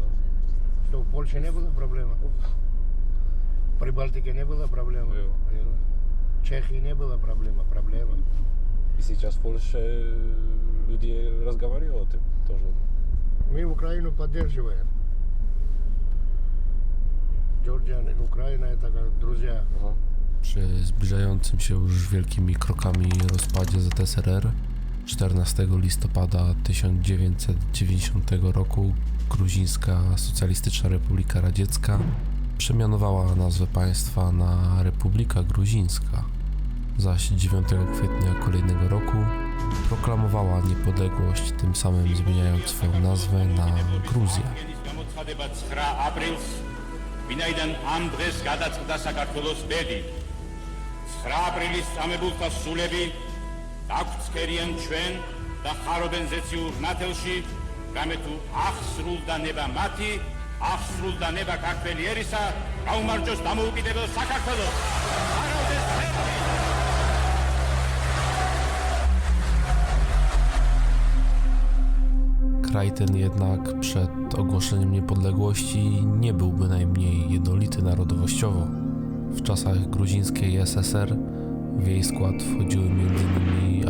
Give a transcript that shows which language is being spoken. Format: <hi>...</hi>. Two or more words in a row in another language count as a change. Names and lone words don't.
<ru>Что в Польше не было проблемы? В Прибалтике не было проблемы? Было. В Чехии не было проблема? Проблема. И сейчас в Польше люди разговаривают о этом тоже. Мы Украину поддерживаем. Джорджия и Украина — это как друзья. Ага.</ru> <pl>Przy zbliżającym się już wielkimi krokami rozpadzie ZSRR 14 listopada 1990 roku Gruzińska Socjalistyczna Republika Radziecka przemianowała nazwę państwa na Republika Gruzińska, zaś 9 kwietnia kolejnego roku proklamowała niepodległość, tym samym zmieniając swoją nazwę na Gruzję.</pl> <ka>ვინაიდან ამ დღეს გადაწყდა საქართველოს ბედი. 9 აპრილის წამებულთა სულები დაგვრცქერიან ჩვენ და ხარობენ ზეციურ ნათელში, რამე თუ აღსრულდა ნება მათი, აღსრულდა ნება ქართველი ერისა, გაუმარჯოს დამოუკიდებელ საქართველოს. არავდეს ხელი!</ka> <pl>Kraj ten jednak przed ogłoszeniem niepodległości nie był bynajmniej jednolity narodowościowo. W czasach gruzińskiej SSR w jej skład wchodziły m.in.</pl>